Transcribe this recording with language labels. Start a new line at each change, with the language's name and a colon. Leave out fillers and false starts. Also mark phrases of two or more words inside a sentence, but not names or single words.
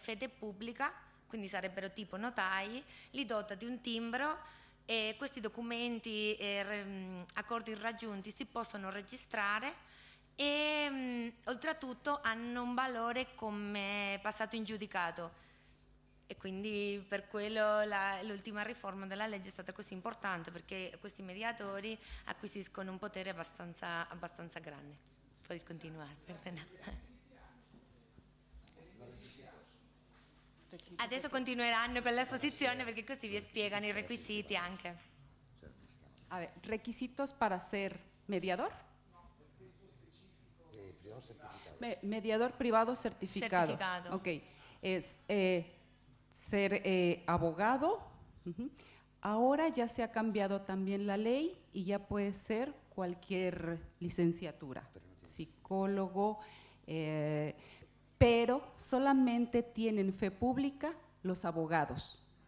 Italian: fede pubblica, quindi sarebbero tipo notai, li dota di un timbro, e questi documenti e accordi raggiunti si possono registrare e oltretutto hanno un valore come passato in giudicato, e quindi per quello l'ultima riforma della legge è stata così importante, perché questi mediatori acquisiscono un potere abbastanza grande. Puoi continuare, perdona. Adesso continueranno con l'esposizione perché così vi spiegano i requisiti anche.
Spanish: A ver, requisitos para ser mediador. Mediador privado certificado. Certificado. Ok, es ser abogado. Ahora ya se ha cambiado también la ley y ya puede ser cualquier licenciatura, psicólogo, pero solamente tienen fe pública los abogados.